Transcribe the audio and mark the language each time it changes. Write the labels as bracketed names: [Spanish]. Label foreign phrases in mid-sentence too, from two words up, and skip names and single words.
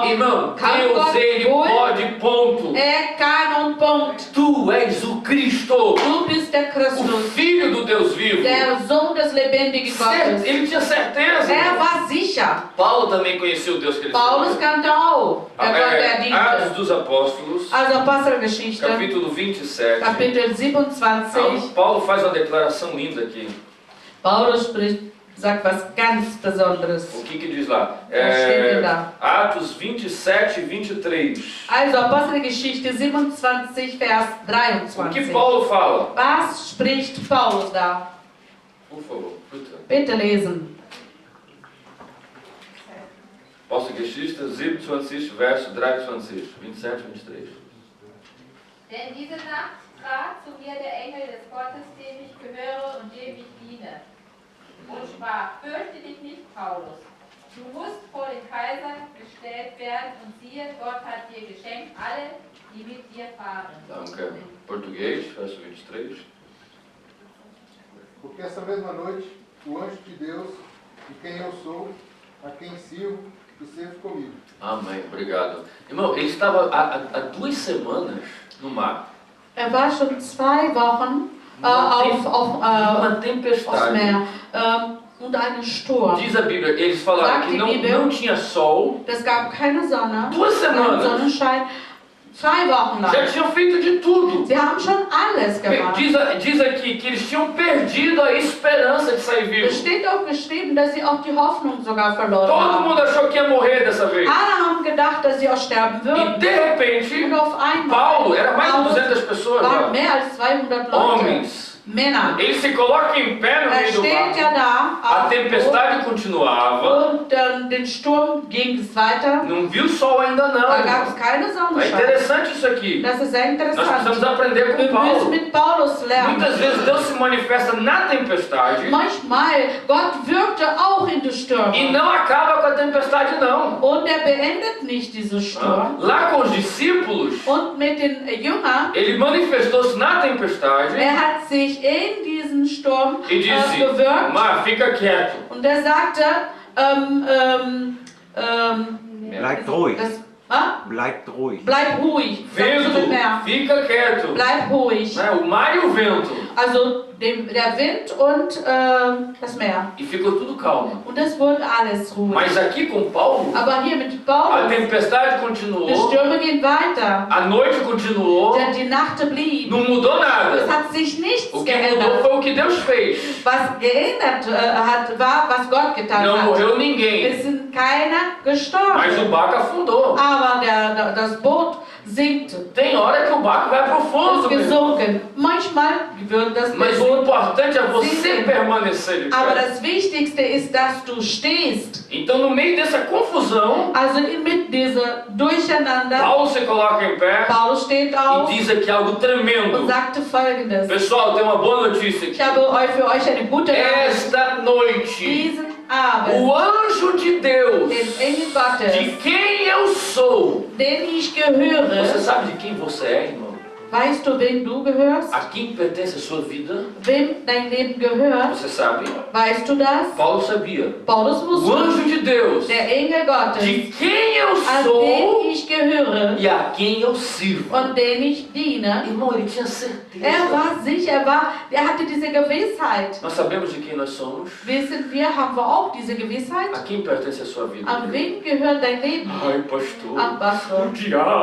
[Portuguese] Irmão, [German] Kann [Portuguese] Deus [German] Gott [Portuguese] ele [German] wohl? [Portuguese] pode, ponto. [German] Kann und Punkt. [Portuguese] Tu és o Cristo, [German] Du bist der [Portuguese] o [German] Christus, [Portuguese] Filho do Deus vivo. [German] der Sohn des lebendigen Gottes. [Portuguese] Ele tinha certeza. [German] War sicher. [Portuguese] Paulo também conhecia o Deus que ele [German] Paulus [Portuguese] servia. [German] kannte auch, der Gott, der [Portuguese] Atos [German] diente. [Portuguese] dos Apóstolos, [German] Also Apostelgeschichte, [Portuguese] capítulo 27. [German] Kapitel 27. [Portuguese] Paulo faz uma declaração linda aqui. [German] Paulus sagt was ganz Besonderes. [Portuguese] O que diz lá? [German] steht denn da? [Portuguese] Atos 27, 23. [German] Also Apostelgeschichte 27, Vers [Portuguese] O que [German] 23. [Portuguese] Paulo fala? [German] Was spricht Paulus da? [Portuguese] Por favor, [German] bitte. Bitte lesen. Apostelgeschichte 27, verso 23. 27, 23. Denn diese Nacht trat zu mir der Engel des Gottes, dem ich gehöre und dem ich diene, und sprach: Fürchte dich nicht, Paulus. Du musst vor den Kaiser gestellt werden, und siehe, Gott hat dir geschenkt alle, die mit dir fahren. Danke. [Portuguese] Português, verso 23. Porque essa mesma noite, o anjo de Deus, de quem eu sou, a quem sirvo, esteve comigo. Amém, obrigado. Irmão, ele estava há 2 semanas no mar. [German] War schon 2 Wochen auf [Portuguese] Uma [German] aufs [Portuguese] tempestade. [German] Meer und einen Sturm. [Portuguese] Diz a Bíblia, eles falaram [German] Sagt [Portuguese] que [German] die [Portuguese] não, [German] Bibel. [Portuguese] não tinha sol. [German] Es gab keine Sonne, [Portuguese] 2 [German] keinen [Portuguese] semanas. [German] Sonnenschein. 2 Wochen [Portuguese] Já [German] lang. [Portuguese] tinham feito de tudo. [German] Sie haben schon alles gemacht. [Portuguese] Diz aqui que eles tinham perdido a esperança de sair [German] Es [Portuguese] vivos. [German] steht auch geschrieben, dass sie auch die Hoffnung sogar verloren [Portuguese] Todo [German] haben. [Portuguese] mundo achou que ia morrer dessa vez. [German] Alle haben gedacht, dass sie auch sterben [Portuguese] E [German] würden. [Portuguese] de repente, [German] Und auf einmal [Portuguese] Paulo, era mais de [German] Paulus [Portuguese] 200 pessoas [German] waren [Portuguese] lá, [German] mehr als 200 Leute, [Portuguese] homens. [German] Männer. [Portuguese] Ele se coloca em pé no [German] Er [Portuguese] meio do [German] steht [Portuguese] mar. [German] ja da [Portuguese] A [German] auf dem [Portuguese] tempestade continuava. [German] und den Sturm ging es weiter. [Portuguese] Não viu sol ainda não. [German] Da gab es [Portuguese] irmão. [German] keine [Portuguese] É [German] Sonnenschein. [Portuguese] interessante isso aqui. [German] Das ist sehr [Portuguese] Nós precisamos [German] interessant. [Portuguese] aprender [German] Wir [Portuguese] com [German] müssen [Portuguese] Paulo. [German] mit Paulus lernen. [Portuguese] Muitas vezes Deus se manifesta na tempestade [German] Manchmal, Gott wirkte auch in die [Portuguese] e [German] Stürme. [Portuguese] não acaba com a tempestade não. [German] Und er beendet nicht diese Sturm. [Portuguese] Lá com os discípulos, [German] Und mit den Jüngern, [Portuguese] ele manifestou-se na tempestade [German] hat sich in diesen Sturm [Portuguese] e disse: [German] gewirkt. [Portuguese] Mar, fica quieto. [German] Und er sagte, Bleibt ruhig. Bleib ruhig. [Portuguese] Vento, [German] Sagst du mit Meer. [Portuguese] fica quieto. [German] Bleib ruhig. [Portuguese] Né? O mar e o vento. [German] Also der Wind und das Meer. [Portuguese] E ficou tudo calmo. [German] Und es wurde alles ruhig. [Portuguese] Mas aqui com Paulo, [German] Aber hier mit [Portuguese] a [German] Paulus, [Portuguese] tempestade [German] die [Portuguese] continuou, [German] Stürme gehen weiter. [Portuguese] a noite continuou, [German] Denn die Nacht blieb. [Portuguese] não mudou [German] Es [Portuguese] nada. [German] hat sich nichts [Portuguese] O que mudou [German] geändert. [Portuguese] foi o que Deus fez. [German] Was geändert hat, war, was Gott getan [Portuguese] Não [German] hat. [Portuguese] morreu ninguém, [German] Es sind keiner [Portuguese] mas [German] gestorben. [Portuguese] o barco afundou. [German] Aber das Boot sinkte. [Portuguese] Tem hora que o barco vai pro fundo, [German] Ist [Portuguese] meu irmão. [German] gesunken. Manchmal wird das [Portuguese] Mas o [German] Boot. [Portuguese] importante é você Sim. permanecer de [German] Aber [Portuguese] pé. [German] das Wichtigste ist, dass du stehst. [Portuguese] Então, no meio dessa confusão, [German] Also mit dieser Durcheinander. [Portuguese] Paulo se coloca em pé [German] Paulus steht [Portuguese] e [German] auf [Portuguese] diz aqui algo [German] und [Portuguese] tremendo. [German] sagte Folgendes. [Portuguese] Pessoal, tem uma boa notícia [German] Ich [Portuguese] aqui. [German] habe für euch eine gute Nachricht. [Portuguese] Esta noite, [German] Diesen Abend, [Portuguese] o anjo de Deus, [German] den Engel Gottes, [Portuguese] de quem eu sou. [German] den ich gehöre. [Portuguese] Você sabe de quem você é, irmão? [German] Weißt du, wem du gehörst? [Portuguese] A quem pertence a sua vida? [German] Wem dein Leben gehört? [Portuguese] Você sabe? [German] Weißt du das? [Portuguese] Paulo sabia. [German] Paulus [Portuguese] O [German] wusste. [Portuguese] anjo de Deus, [German] Der Engel Gottes, [Portuguese] de quem eu [German] an den [Portuguese] sou [German] ich gehöre [Portuguese] e a quem eu sirvo. [German] und den ich diene. [Portuguese] Irmão, ele tinha certeza. [German] War sicher, er hatte diese Gewissheit. [Portuguese] Nós sabemos de quem nós somos. [German] Haben wir auch diese Gewissheit? [Portuguese] A quem pertence a sua vida? [German] An wen gehört dein Leben? [Portuguese] Ai, pastor. [German] An Pastor. [Portuguese] O diabo.